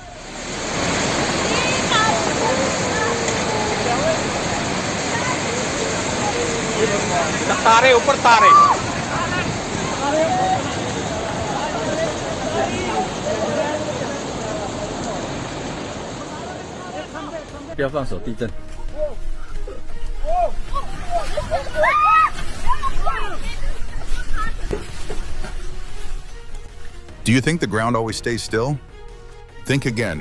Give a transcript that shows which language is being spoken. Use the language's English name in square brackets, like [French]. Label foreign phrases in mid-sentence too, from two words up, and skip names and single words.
[Hindi] तारे ऊपर तारे [Chinese] 不要放手，地震。 [English] Do you think the ground always stays still? Think again.